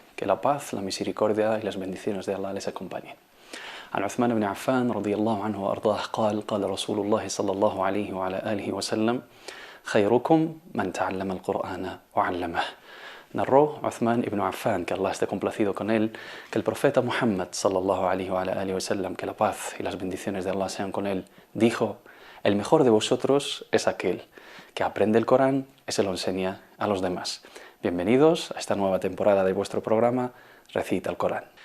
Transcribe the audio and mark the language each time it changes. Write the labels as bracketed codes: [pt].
[es] Que la paz, la misericordia y las bendiciones de Allah les acompañen. [ar] عن عثمان بن عفان رضي الله عنه وأرضاه قال قال رسول الله صلى الله عليه وعلى آله وسلم خيركم من تعلم القرآن وعلمه. [es] Narró Uthman ibn Affan, que Allah esté complacido con él, que el profeta Muhammad [ar] sallallahu alaihi wa alihi wasallam, [es] que la paz y las bendiciones de Allah sean con él, dijo: el mejor de vosotros es aquel que aprende el Corán y se lo enseña a los demás. Bienvenidos a esta nueva temporada de vuestro programa Recita el Corán.